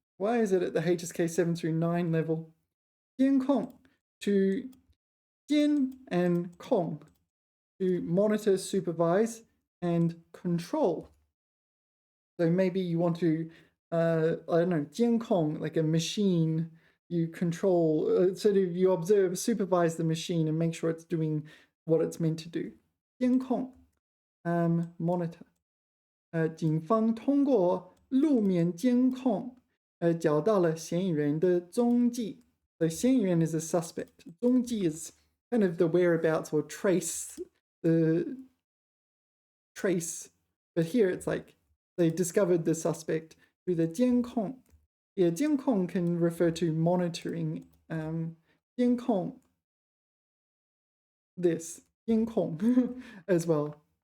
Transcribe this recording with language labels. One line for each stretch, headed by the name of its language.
English: Why is it at the HSK 7 through 9 level? 监控, to 监 and 控, to monitor, supervise, and control. So maybe you want to, I don't know, 监控, like a machine, you control, sort of you observe, supervise the machine and make sure it's doing what it's meant to do. 监控, monitor.
Chinese: 警方通过路面监控，找到了嫌疑人的踪迹。
English: The 嫌疑人 is a suspect. 踪迹 is kind of the whereabouts or trace, the trace. But here it's like they discovered the suspect through the 监控. Yeah, 监控 can refer to monitoring. 监控 this 监控 as well.